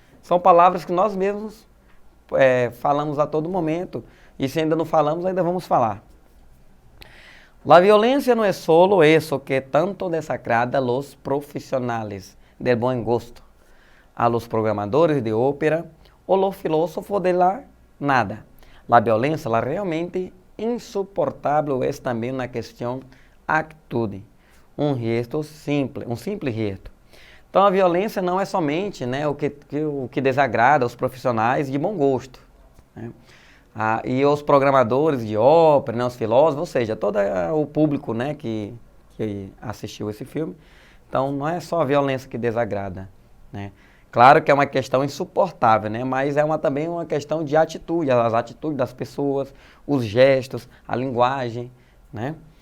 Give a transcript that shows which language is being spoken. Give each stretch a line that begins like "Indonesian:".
Portuguese: São palavras que nós mesmos falamos a todo momento, e se ainda não falamos, ainda vamos falar.
Spanish: La violencia no es solo eso que tanto desagrada a los profesionales del buen gusto, a los programadores de ópera o los filósofos de la nada. La violencia, la realmente insuportável, es también una cuestión actitude, um simples gesto.
Portuguese: Então a violência não é somente, né, o que desagrada os profissionais de bom gosto, né? E os programadores de ópera, né, os filósofos, ou seja, todo o público, né, que assistiu esse filme. Então não é só a violência que desagrada, né? Claro que é uma questão insuportável, né, mas é também uma questão de atitude, as atitudes das pessoas, os gestos, a linguagem, né?